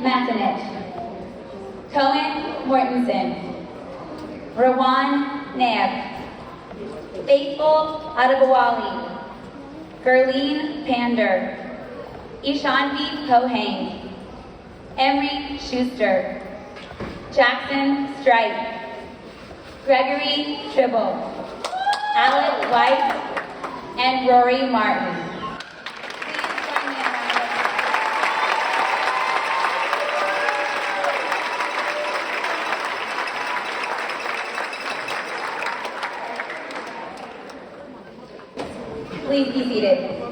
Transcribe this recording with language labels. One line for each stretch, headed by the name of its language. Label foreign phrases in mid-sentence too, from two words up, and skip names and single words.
English: Matinich, Cohen Mortensen, Rawan Nab, Faithful Adebowale, Gerline Pander, Ishanvi Kohane, Emery Schuster, Jackson Strike, Gregory Tribble, Alec White, and Rory Martin. Please be seated.